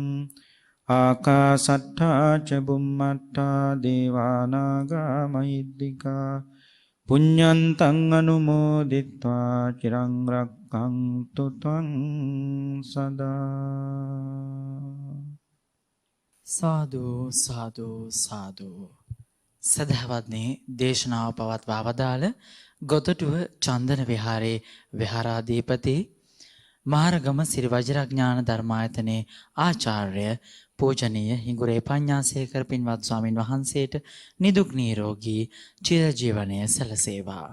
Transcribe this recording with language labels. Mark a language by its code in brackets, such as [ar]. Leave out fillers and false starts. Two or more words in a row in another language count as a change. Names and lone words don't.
[pi] ආකාසට්ඨා ච බුම්මට්ඨා දේවා නාග මහිද්దికා පුඤ්ඤන්තං අනුමෝදිත්වා චිරං රක්ඛන්තු ත්වං සදා. සාදු සාදු සාදු. [si] සදහවත්නි දේශනාව පවත්වා වදාළ ගොතටුව චන්දන විහාරේ විහාරාධිපති මහරගම සිරි වජිරඥාන ධර්මායතනයේ ආචාර්ය පූජනීය හිඟුරේ පඤ්ඤාසේකර පින්වත් ස්වාමින් වහන්සේට නිදුක් නිරෝගී චිරජීවනය සැලසේවා.